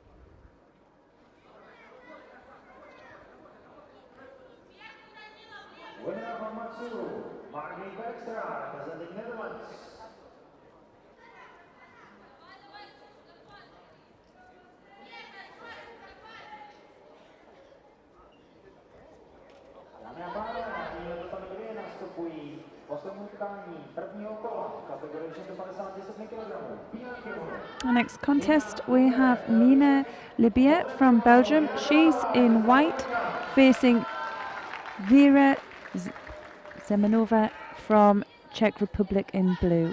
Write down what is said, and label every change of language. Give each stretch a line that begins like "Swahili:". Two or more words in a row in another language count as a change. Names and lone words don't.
English: Winner from Matsuru, Margie Bergstra, representing Netherlands.
Czech: Dámy a pánové, nyní do kategorie nastupují poslední utkání prvního kola v kategorii 157 kg.
English: Our next contest, we have Mina Libia from Belgium. She's in white, facing Vera Zemanova from Czech Republic in blue.